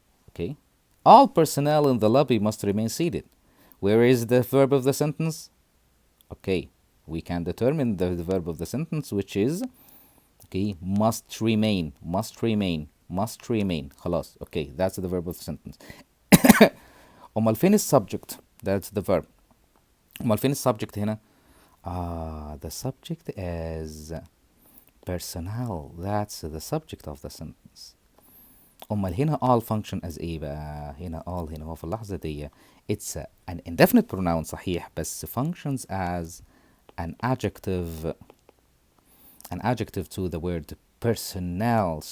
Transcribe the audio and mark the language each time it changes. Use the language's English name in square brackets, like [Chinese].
[English] Okay, all personnel in the lobby must remain seated. Where is the verb of the sentence? Okay, we can determine the verb of the sentence, which is okay, must remain. [Arabic] خلاص. [English] Okay, that's the verb of the sentence. [Arabic] أمال فين subject? [English] That's the verb. [Arabic] أمال فين subject هنا? [English] The subject is personnel. That's the subject of the sentence. [Arabic] أمال هنا [English] all function as إيه بقى؟ هنا all [Arabic] هنا هو في اللحظة دي [English] it's an indefinite pronoun [Arabic] صحيح، بس [English] functions as an adjective to the word personnel.